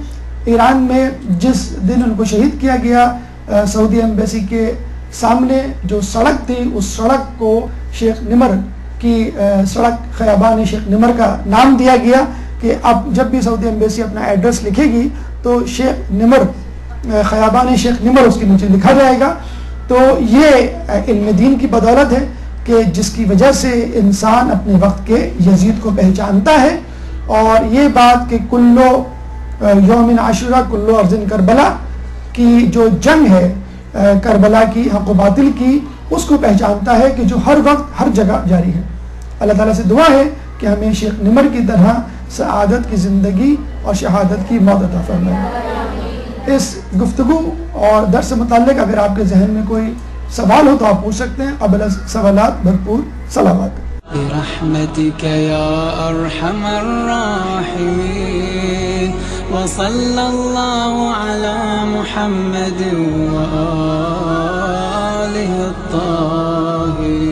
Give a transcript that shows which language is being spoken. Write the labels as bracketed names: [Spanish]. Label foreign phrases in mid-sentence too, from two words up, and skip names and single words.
[Urdu] ایران میں جس دن ان کو شہید کیا گیا، سعودی ایمبیسی کے سامنے جو سڑک تھی، اس سڑک کو شیخ نمر کی سڑک، خیابان شیخ نمر کا نام دیا گیا، کہ اب جب بھی سعودی ایمبیسی اپنا ایڈریس لکھے گی تو شیخ نمر، خیابان شیخ نمر اس کے نیچے لکھا جائے گا۔ تو یہ علم دین کی بدولت ہے کہ جس کی وجہ سے انسان اپنے وقت کے یزید کو پہچانتا ہے، اور یہ بات کہ [Arabic] کلو یوم عاشورہ کلو ارض کربلا [Urdu] کی جو جنگ ہے کربلا کی، حق و باطل کی، اس کو پہچانتا ہے کہ جو ہر وقت ہر جگہ جاری ہے۔ اللہ تعالیٰ سے دعا ہے کہ ہمیں شیخ نمر کی طرح سعادت کی زندگی اور شہادت کی موت عطا فرمائے۔ اس گفتگو اور درس سے متعلق اگر آپ کے ذہن میں کوئی سوال ہو تو آپ پوچھ سکتے ہیں، قبل سوالات بھرپور صلوات۔ [Arabic] برحمتك يا أرحم الراحمين وصلى الله على محمد وآله الطاهرين